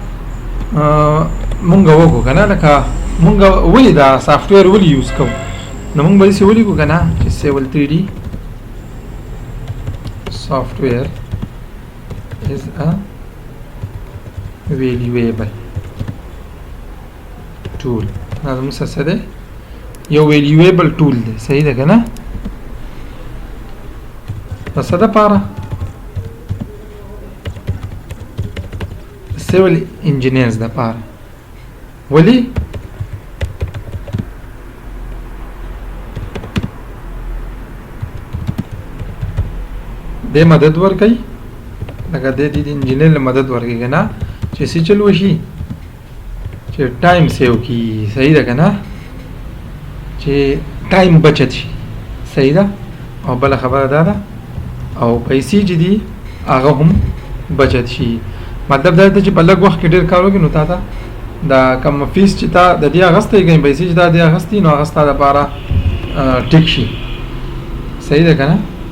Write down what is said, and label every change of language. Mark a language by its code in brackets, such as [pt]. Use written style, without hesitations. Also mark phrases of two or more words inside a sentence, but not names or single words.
[ps] مونږ وکړو که نه لکه مونږ ولې دا سافټویر ولې یوز کوو نو مونږ به داسې ولیکو که نه چې سیول 3D [en] software is a valuable tool [ps] دا زموږ څه دی یو [en] valuable tool [ps] دی صحیح ده که نه د څه دپاره [en] civil engineers [ps] دپاره ولې دې مدد ورکوي لکه دې انجینر له مدد ورکوي که نه چې څه چل وشي چې [en] time save [ps] کړي صحیح ده که نه چې ټایم بچت شي صحیح ده او بله خبره دا ده او پیسې چې دي هغه هم بچت شي مطلب دا دی چې په لږ وخت کې ډېر کار وکړي نو تا ته دا کم فیس چې تا د دې اخیستی کوي پیسې چې تا دې اخیستي نو هغه ستا دپاره ټیک شي صحیح ده که نه